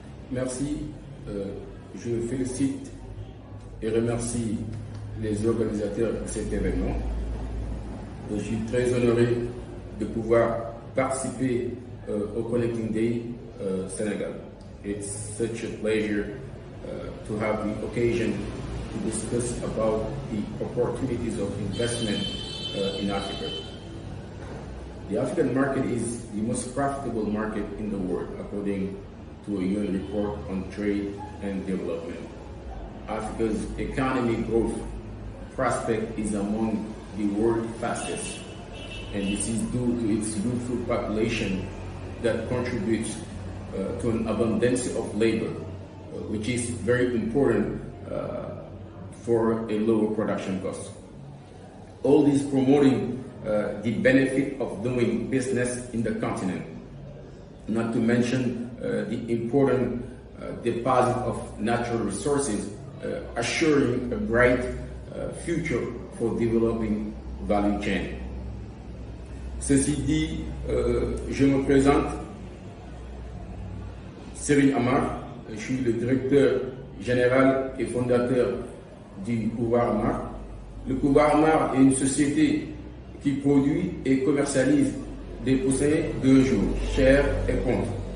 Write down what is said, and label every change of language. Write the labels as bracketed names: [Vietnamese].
[French] Merci. Je félicite et remercie les organisateurs de cet événement. Je suis très honoré de pouvoir participer au Connecting Day Sénégal. [English] It's such a pleasure to have the occasion to discuss about the opportunities of investment in Africa. The African market is the most profitable market in the world, according to a UN report on trade and development. Africa's economic growth prospect is among the world's fastest, and this is due to its youthful population that contributes to an abundance of labor, which is very important for a lower production cost. All this promoting the benefit of doing business in the continent, not to mention the important deposit of natural resources, assuring a bright future for developing value chain. [French] Ceci dit, je me présente, Serigne Amar, je suis le directeur général et fondateur du Couvoir Amar. Le Couvoir Amar est une société qui produit et commercialise des poussins de jour, chair et ponte.